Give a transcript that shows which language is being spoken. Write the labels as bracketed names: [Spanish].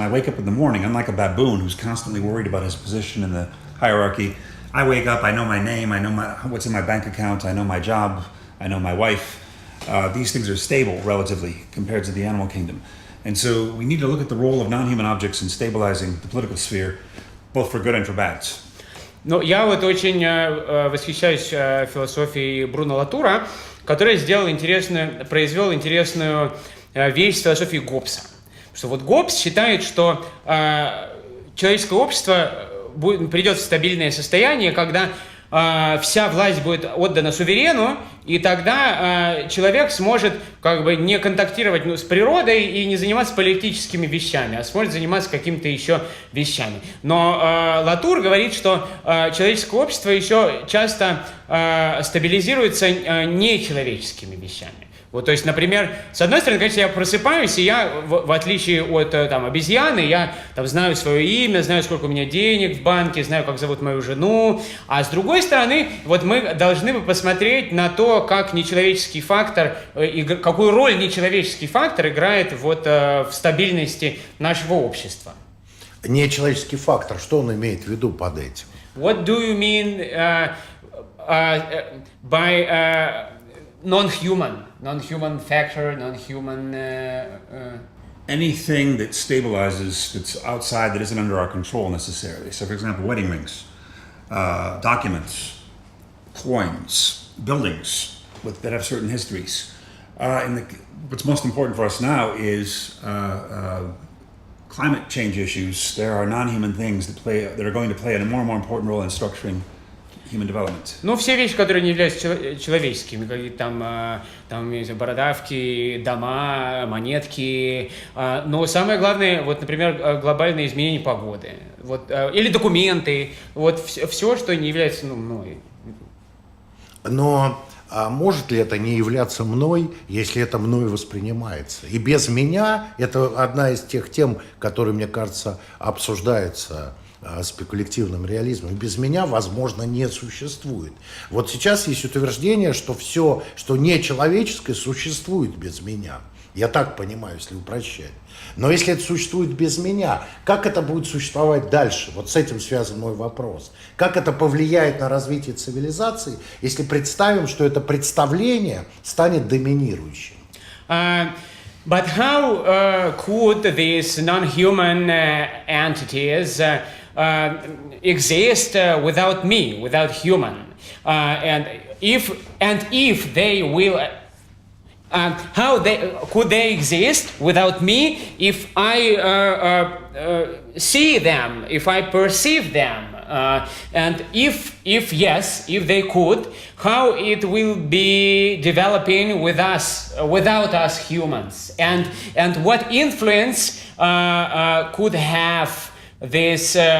[English] When I wake up in the morning, unlike a baboon who's constantly worried about his position in the hierarchy, I wake up, I know my name, I know what's in my bank account, I know my job, I know my wife. These things are stable relatively compared to the animal kingdom. And so we need to look at the role of non-human objects in stabilizing the political sphere, both for good and for bad. [Russian] Ну, я очень восхищаюсь философией Бруно Латура, который произвел интересную вещь с философией Гоббса. Что Гоббс считает, что человеческое общество придет в стабильное состояние, когда вся власть будет отдана суверену, и тогда человек сможет не контактировать с природой и не заниматься политическими вещами, а сможет заниматься какими-то еще вещами. Но Латур говорит, что человеческое общество еще часто стабилизируется нечеловеческими вещами. То есть, например, с одной стороны, конечно, я просыпаюсь, и я, в отличие от обезьяны, я знаю свое имя, знаю, сколько у меня денег в банке, знаю, как зовут мою жену. А с другой стороны, мы должны посмотреть на то, как нечеловеческий фактор, и какую роль нечеловеческий фактор играет в стабильности нашего общества. Нечеловеческий фактор, что он имеет в виду под этим? [English] What do you mean by non-human factor, non-human... Anything that stabilizes, that's outside, that isn't under our control necessarily. So, for example, wedding rings, documents, coins, buildings that have certain histories. What's most important for us now is climate change issues. There are non-human things that are going to play a more and more important role in structuring human development. [Russian] Все вещи, которые не являются человеческими, какие-то бородавки, дома, монетки. Но самое главное, например, глобальные изменения погоды. Или документы. Все, что не является мной. Но может ли это не являться мной, если это мной воспринимается? И без меня, это одна из тех тем, которые, мне кажется, обсуждаются спекулятивным реализмом. Без меня, возможно, не существует. Сейчас есть утверждение, что все, что нечеловеческое, существует без меня. Я так понимаю, если упрощать. Но если это существует без меня, как это будет существовать дальше? С этим связан мой вопрос. Как это повлияет на развитие цивилизации, если представим, что это представление станет доминирующим? [English] But how could these non-human entities exist without me, without human? And if they will how could they exist without me if I see them, if I perceive them, and if yes, if they could, how it will be developing with us, without us humans, and what influence could have this